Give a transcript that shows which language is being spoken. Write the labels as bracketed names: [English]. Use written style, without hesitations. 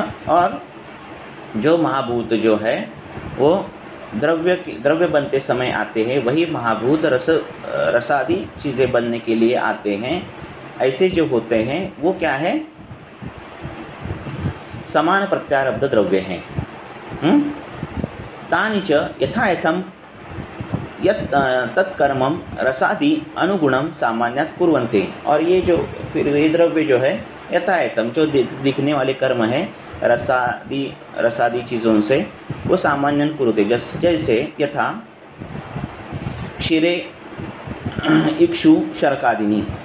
[Hindi] और जो महाभूत जो है वो द्रव्य बनते समय आते हैं, वही महाभूत रसादि चीज़ें बनने के लिए आते हैं। ऐसे जो होते हैं वो क्या है, समान प्रत्यारब्ध द्रव्य हैं। [Sanskrit] तानि च यथायथम तत्कर्मम रसादि अनुगुणम सामान्यात् कुर्वन्ति। [Hindi] और ये जो फिर ये द्रव्य जो है यथायथम जो दिखने वाले कर्म है रसादि चीज़ों से वो सामान्यन कुरुते, जैसे [Sanskrit] यथा क्षीरे इक्षु शर्कादिनी।